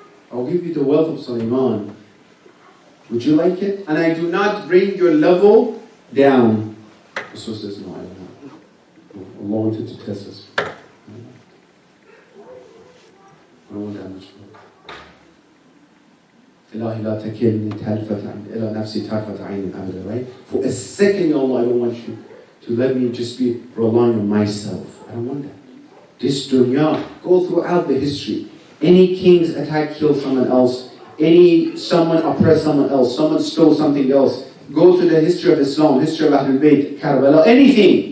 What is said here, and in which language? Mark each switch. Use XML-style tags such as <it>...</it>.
<en>I will give you the wealth of Sulaiman. Would you like it? And I do not bring your level down. Rasul says, no, I don't want it. Allah wanted to test us. I don't want that much more.</en> <ar>إلهي لا تكلني تلفة إلى نفسي طرفة عين أبدا, right?</ar> <en>For a second, Allah, I don't want you to let me just be relying on myself. I don't want that. This dunya, go throughout the history. Any kings attack, kill someone else. Someone oppressed someone else. Someone stole something else. Go to the history of Islam, history of Ahlul Bayt, Karbala, anything.</en>